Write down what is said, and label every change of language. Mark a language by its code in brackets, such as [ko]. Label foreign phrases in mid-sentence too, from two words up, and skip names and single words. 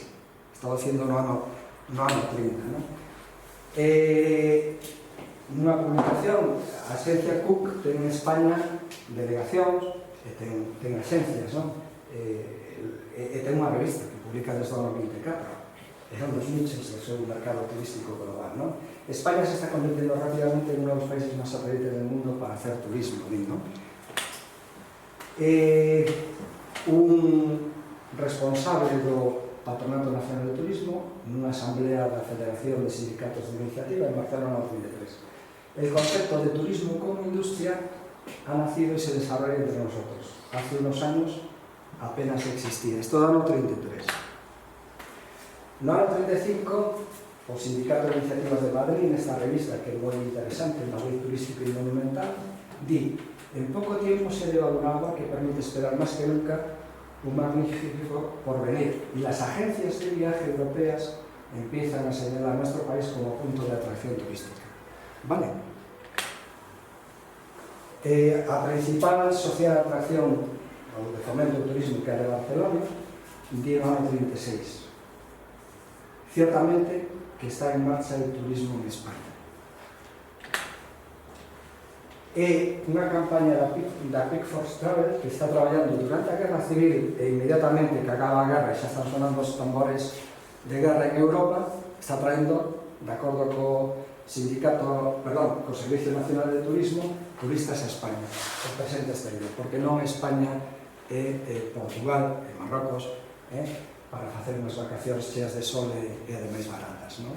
[gl] Estaba dicindo no ano 30, non? Nunha publicación, a Agencia Cook ten en España delegacións e ten agencias, non? E ten unha revista que publica desde o ano 24. É un dos nichos do seu mercado turístico global, non? [es] España se está convirtiendo rápidamente en uno de los países más atrayentes del mundo para hacer turismo, ¿no? [gl] Un responsable do Patronato Nacional de Turismo nunha asamblea da Federación de Sindicatos de Iniciativa en Barcelona 2003. [es] El concepto de turismo como industria ha nacido y se desarrolla entre nosotros. Hace unos años apenas existía. [gl] Esto da no 33. No ano 35, o Sindicato de Iniciativas de Madrid, nesta revista que é moi interesante, [es] Madrid Turístico y Monumental, di: en pouco tiempo se eleva un agua que permite esperar más que nunca un magnífico porvenir, y las agencias de viaje europeas empiezan a señalar a nuestro país como punto de atracción turística. Vale? [gl] A principal sociedade de atracción ou de fomento do turismo que é de Barcelona di no ano 36. [es] Ciertamente que está en marcha el turismo en España. [gl] É unha campaña da Pickford Travel que está traballando durante a Guerra Civil e inmediatamente que acaba a guerra e xa están sonando os tambores de guerra en Europa, está traendo, de acordo co Sindicato, perdón, co Servicio Nacional de Turismo, turistas a España, o presente exterior, porque non España e Portugal e Marrocos, para facer unhas vacacións cheas de sol e ademais baratas, non?